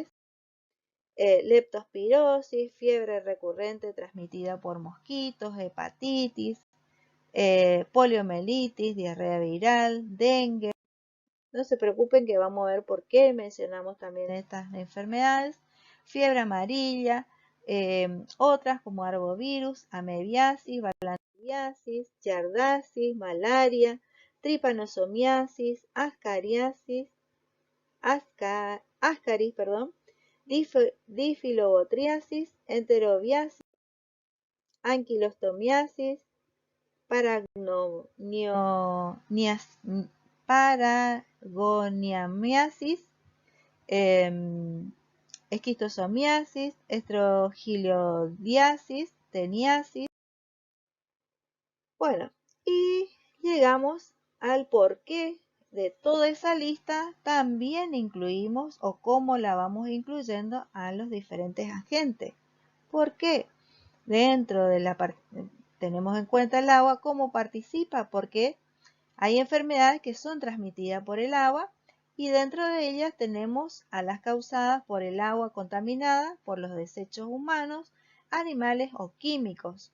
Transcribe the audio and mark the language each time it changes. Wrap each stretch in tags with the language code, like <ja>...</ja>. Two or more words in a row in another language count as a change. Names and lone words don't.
<es>Leptospirosis, fiebre recurrente transmitida por mosquitos, hepatitis, poliomielitis, diarrea viral, dengue. No se preocupen que vamos a ver por qué mencionamos también estas enfermedades. Fiebre amarilla, otras como arbovirus, amebiasis, balandiasis, yardasis, malaria, trypanosomiasis, ascariasis, ascaris, difilobotriasis, enterobiasis, anquilostomiasis, paragoniamiasis, esquistosomiasis, estrogiliodiasis, teniasis. Bueno, y llegamos al porqué de toda esa lista. También incluimos o cómo la vamos incluyendo a los diferentes agentes. ¿Por qué? Dentro de tenemos en cuenta el agua, cómo participa, porque hay enfermedades que son transmitidas por el agua y dentro de ellas tenemos a las causadas por el agua contaminada, por los desechos humanos, animales o químicos.</es>